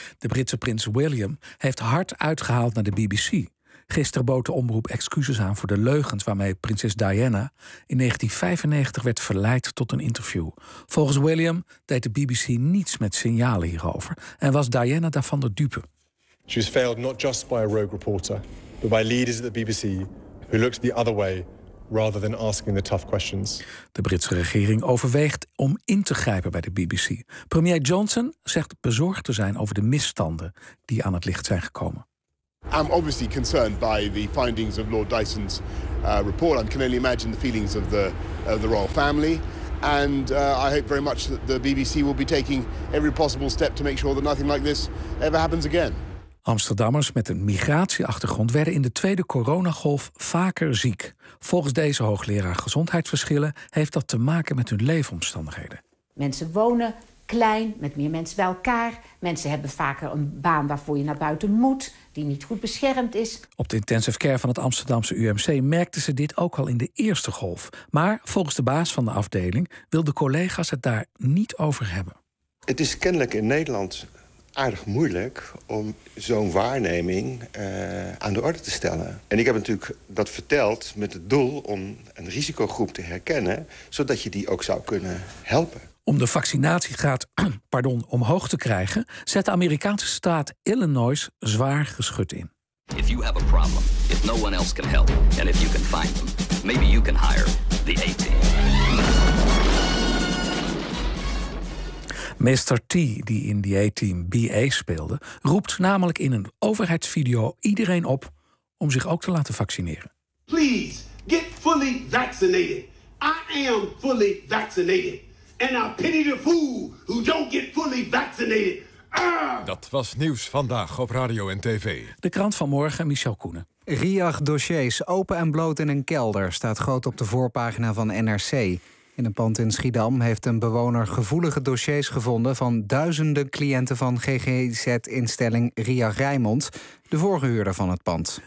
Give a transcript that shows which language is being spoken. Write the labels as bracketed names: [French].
[Dutch] De Britse prins William heeft hard uitgehaald naar de BBC. Gisteren bood de omroep excuses aan voor de leugens waarmee prinses Diana in 1995 werd verleid tot een interview. Volgens William deed de BBC niets met signalen hierover en was Diana daarvan de dupe. [English] She was failed not just by a rogue reporter, but by leaders at the BBC who looked the other way rather than asking the tough questions. [Dutch] De Britse regering overweegt om in te grijpen bij de BBC. Premier Johnson zegt bezorgd te zijn over de misstanden die aan het licht zijn gekomen. [English] I'm obviously concerned by the findings of Lord Dyson's report. I can only imagine the feelings of the royal family. And I hope very much that the BBC will be taking every possible step to make sure that nothing like this ever happens again. [Dutch] Amsterdammers met een migratieachtergrond werden in de tweede coronagolf vaker ziek. Volgens deze hoogleraar gezondheidsverschillen heeft dat te maken met hun leefomstandigheden. Mensen wonen klein, met meer mensen bij elkaar. Mensen hebben vaker een baan waarvoor je naar buiten moet, die niet goed beschermd is. Op de intensive care van het Amsterdamse UMC merkten ze dit ook al in de eerste golf. Maar volgens de baas van de afdeling wilden collega's het daar niet over hebben. Het is kennelijk in Nederland aardig moeilijk om zo'n waarneming aan de orde te stellen. En ik heb natuurlijk dat verteld met het doel om een risicogroep te herkennen, zodat je die ook zou kunnen helpen. Om de vaccinatiegraad omhoog te krijgen, zet de Amerikaanse staat Illinois zwaar geschut in. [English] If you have a problem, if no one else can help, and if you can find them, maybe you can hire the A-team. Mr. [Dutch] T, die in die A-team BA speelde, roept namelijk in een overheidsvideo iedereen op om zich ook te laten vaccineren. [English] Please, get fully vaccinated. I am fully vaccinated. And I pity the fool who don't get fully vaccinated. [Dutch] Dat was nieuws vandaag op radio en tv. De krant van morgen, Michel Koenen. Riag dossiers open en bloot in een kelder staat groot op de voorpagina van NRC. In een pand in Schiedam heeft een bewoner gevoelige dossiers gevonden van duizenden cliënten van GGZ-instelling Ria Rijmond, de vorige huurder van het pand.